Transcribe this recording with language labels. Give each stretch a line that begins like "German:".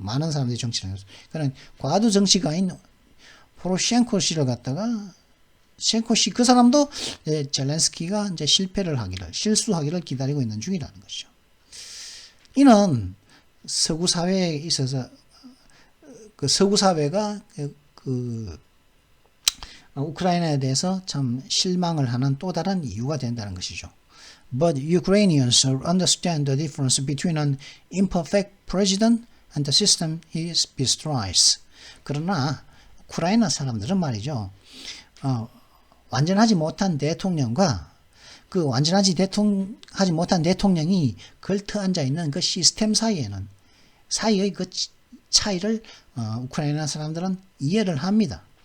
Korean: 많은 사람들이 정치를 하는 거죠. 그런 과도 정치가인 포로셴코 씨를 갖다가 셴코 씨 그 사람도 젤렌스키가 이제 실수하기를 기다리고 있는 중이라는 것이죠. 이는 서구 사회에 있어서 그 서구 사회가 그 우크라이나에 대해서 참 실망을 하는 또 다른 이유가 된다는 것이죠.
English: But Ukrainians understand the difference between an imperfect president and the system he bestrides.
Korean: 그러나 우크라이나 사람들은 말이죠. 완전하지 못한 대통령과 그 완전하지 못한 대통령이 걸터 앉아 있는 그 시스템 사이의 그 차이를 우크라이나 사람들은 이해를 합니다.